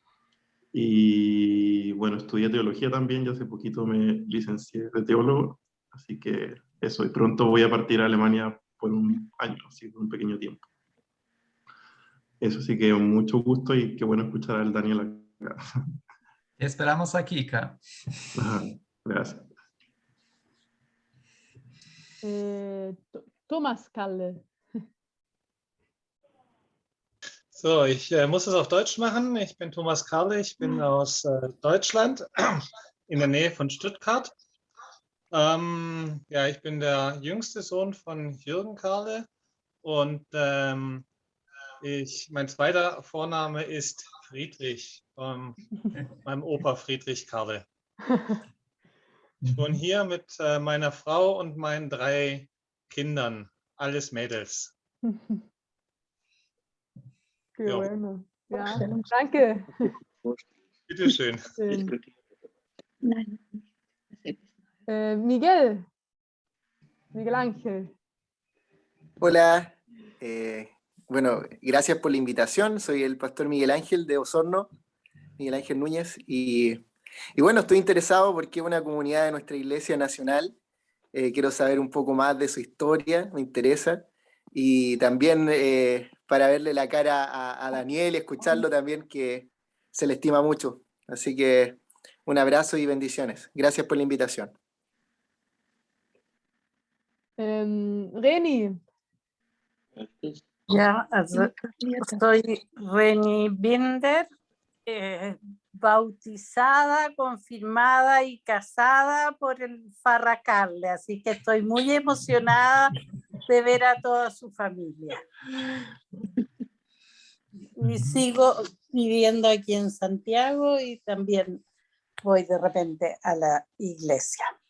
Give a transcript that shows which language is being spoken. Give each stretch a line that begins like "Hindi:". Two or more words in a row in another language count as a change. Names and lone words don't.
Spanish: Y bueno, estudié teología también, ya hace poquito me licencié de teólogo, así que eso, y pronto voy a partir a Alemania por un año, así, por un pequeño tiempo. Eso sí que mucho gusto y qué bueno escuchar al Daniel acá. Te esperamos aquí, Ka. Ajá, gracias. Thomas Kalle.
German: So, ich muss es auf Deutsch machen. Ich bin Thomas Karle, ich bin aus Deutschland, in der Nähe von Stuttgart. Ja, ich bin der jüngste Sohn von Jürgen Karle und mein zweiter Vorname ist Friedrich, meinem Opa Friedrich Karle. Ich wohne hier mit meiner Frau und meinen 3 Kindern, alles Mädels.
Spanish: Qué bueno.
German: Ja, danke. Bitte schön. Miguel Ángel.
Spanish: Hola, bueno, gracias por la invitación. Soy el pastor Miguel Ángel de Osorno, Miguel Ángel Núñez, y bueno, estoy interesado porque es una comunidad de nuestra Iglesia Nacional. Quiero saber un poco más de su historia, me interesa, y también para verle la cara a Daniel y escucharlo también, que se le estima mucho. Así que un abrazo y bendiciones. Gracias por la invitación. Reni.
German: Ja, also
Spanish: soy Reni Binder, bautizada, confirmada y casada por el Parra Carle, así que estoy muy emocionada de ver a toda su familia. Y sigo viviendo aquí en Santiago y también voy de repente a la iglesia.